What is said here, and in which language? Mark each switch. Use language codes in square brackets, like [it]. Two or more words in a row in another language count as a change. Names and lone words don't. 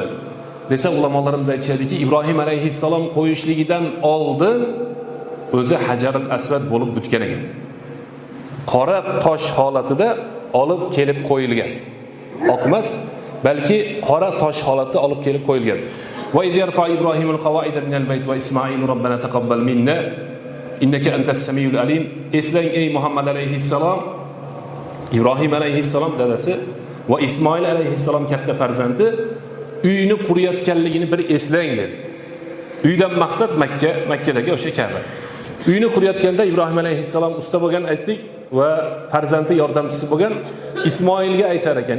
[uz] Desa ulamolarimiz aytishadiki, Ibrohim alayhissalom qo'yishligidan oldin o'zi Hajarul Aswad bo'lib bitgan ekan. Qora tosh holatida olib kelib qo'yilgan. Oqmas, balki qora tosh holatida olib kelib qo'yilgan. [ar] وإذ يرفع إبراهيم القواعد من البيت وإسماعيل ربنا تقبل منا إنك أنت السميع العليم. [uz] Eslang ey Muhammad alayhissalom, Ibrohim alayhissalom dadasi va Ismoil alayhissalom katta farzandi uyini qurayotganligini bir eslang dedi. Uydan maqsad Makka, Makkadagi o'sha Ka'ba. Uyini qurayotganda Ibrohim alayhissalom usta bo'lgan aytdik va farzandi yordamchisi bo'lgan Ismoilga aytar ekan.